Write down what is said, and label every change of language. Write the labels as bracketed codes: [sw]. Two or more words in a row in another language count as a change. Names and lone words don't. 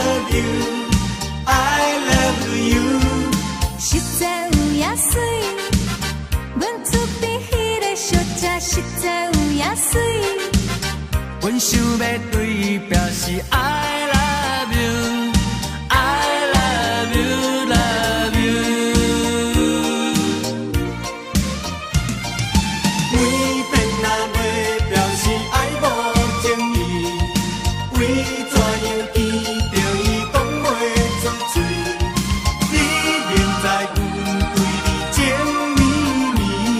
[en] you，I love you。 [nan] 实在有影水，阮厝边迄个小姐实在有影水。阮想要对表示 [en] I love you， I love you love you。 [nan] 每遍若袂表示爱无情意，为怎样记着伊讲袂出嘴？你明知阮对你情绵绵，